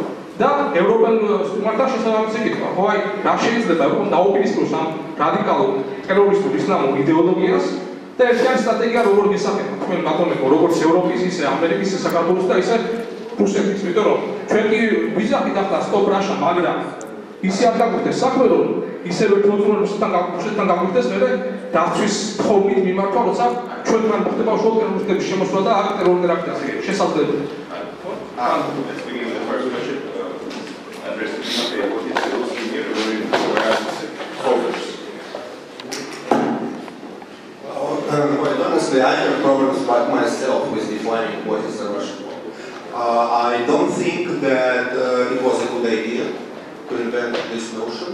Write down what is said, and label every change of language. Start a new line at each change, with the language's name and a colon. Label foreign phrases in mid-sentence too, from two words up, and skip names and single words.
Georgian: და ევროპელ სტუმართან შესაბამისი კითხვა, ხო აი რა შეიძლება რომ დაუპირისპიროს ამ რადიკალურ ტერორისტულ ისლამურ იდეოლოგიას და ერთიანი სტრატეგია როგორ გესახება თქვენ ბატონებო, როგორც ევროპის, ისე ამერიკის, ისე საქართველოს და ისე რუსეთის, იმიტომ რომ ჩვენ კი ვიზახით ახლა
English: Stop Russia,
Georgian: მაგრამ ისე არ გაგვიხდეს საქმე, რომ ისევ ერთმოწმობლებთან გაგვიხდეს მერე დაცვის თხოვნით მიმართვა, როცა ჩვენთან მოხდება უშუალოდ ტერორისტების შემოსვლა და აქ ტერორული აქტიას შესაძლებელი.
English: Quite honestly, I have problems by myself with defining what is a Russian war. I don't think that it was a good idea to invent this notion.